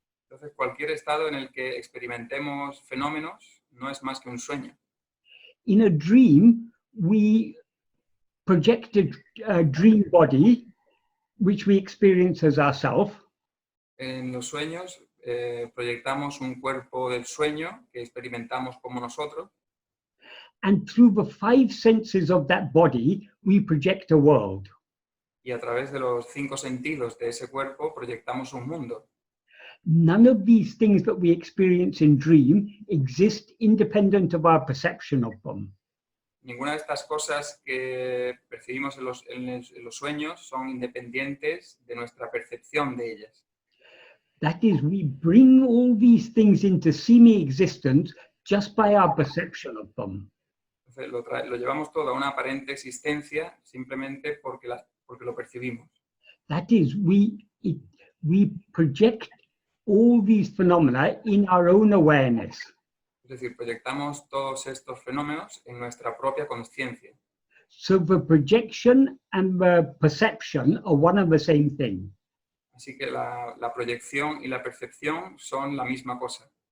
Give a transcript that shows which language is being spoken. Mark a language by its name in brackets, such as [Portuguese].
[Spanish] Entonces cualquier estado en el que experimentemos fenómenos no es más que un sueño. [English] In a dream, we project a dream body, which we experience as ourself. [Spanish] En los sueños proyectamos un cuerpo del sueño que experimentamos como nosotros. [English] And through the 5 senses of that body, we project a world. [Spanish] Y a través de los 5 sentidos de ese cuerpo proyectamos un mundo. [English] None of these things that we experience in dream exist independent of our perception of them. [Spanish] Ninguna de estas cosas que percibimos en los sueños son independientes de nuestra percepción de ellas. [English] That is, we bring all these things into semi-existence just by our perception of them. [Spanish] Entonces, lo llevamos todo a una aparente existencia simplemente porque lo percibimos. [English] That is, we project all these phenomena in our own awareness. [Spanish] Es decir, proyectamos todos estos fenómenos en nuestra propia conciencia. [English] So the projection and the perception are one and the same thing. [Spanish] Así que la proyección y la percepción son la misma cosa.